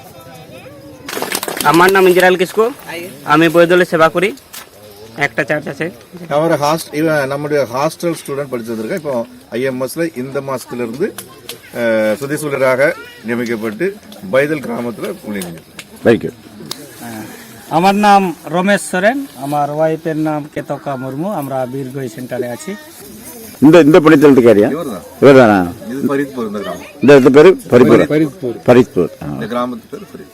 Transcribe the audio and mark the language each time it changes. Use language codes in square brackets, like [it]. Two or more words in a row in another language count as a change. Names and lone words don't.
[bn] আমার নাম ইঞ্জিরাল কিসকু, আমি বৈদলে সেবা করি। একটা চার্চ আছে। [ta] நம்முடைய [en] hostel student [ta] படிச்சதற்கு இப்போ ஐஎம்எஸ்ல இந்த மாசத்துல இருந்து சுதேசூலராக நியமிக்கப்பட்டு பைதல் கிராமத்தில் [en] very good. [bn] আমার নাম রমেশ সোরেন, আমার ওয়াইফের নাম কেতকা মুর্মু। আমরা বীরগই সেন্টারে আছি। [ta] இந்த பணித்தளத்துக்கு யாரியா? இவர்தானா? இது ஃபரீத்பூர். இந்த கிராமம், இந்த பேரு ஃபரீத்பூர். இந்த கிராமத்து பேரு ஃபரீத்.